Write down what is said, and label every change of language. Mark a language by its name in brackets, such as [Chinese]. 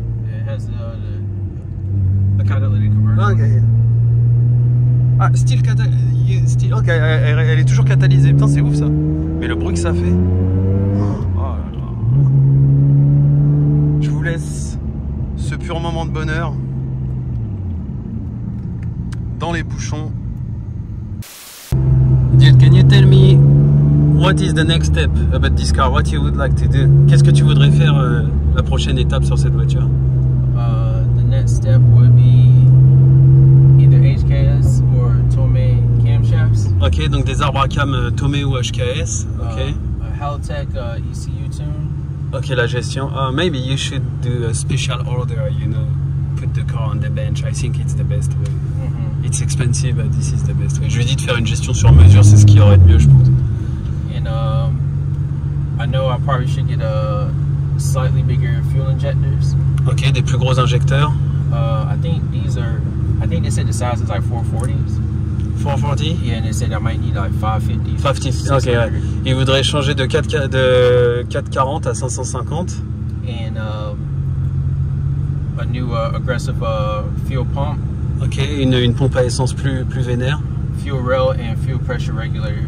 [English] It has the catalytic converter. Okay. Ah, still catalysée. [French] Ok, elle est toujours catalysée. Putain, c'est ouf ça. Mais le bruit que ça fait. Oh là là. Je vous laisse ce pur moment de bonheur dans les bouchons. [English] Dude, can you tell me what is the next step about this car? What you would like to do? [French] Qu'est-ce que tu voudrais faire la prochaine étape sur cette voiture? [English] The next step would be either HKS or Tomé camshafts. [French] Ok, donc des arbres à cam Tomé ou HKS. Ok. [English] A Haltech ECU tune. [French] Ok, la gestion. [English] Maybe you should do a special order, you know, put the car on the bench. I think it's the best way. It's expensive, but this is the best way. [French] Je lui ai dit de faire une gestion sur mesure, c'est ce qui aurait de mieux, je pense. [English] And I know I probably should get a slightly bigger fuel injectors. [French] Ok, des plus gros injecteurs. [English] I think they said the size is like 440s. 440? Yeah, and they said I might need like 550. [French] 550, ok, ouais. Il voudrait changer de 440 à 550. [English] And a new aggressive fuel pump. [French] Ok, une pompe à essence plus vénère. [English] Fuel rail and fuel pressure regulator.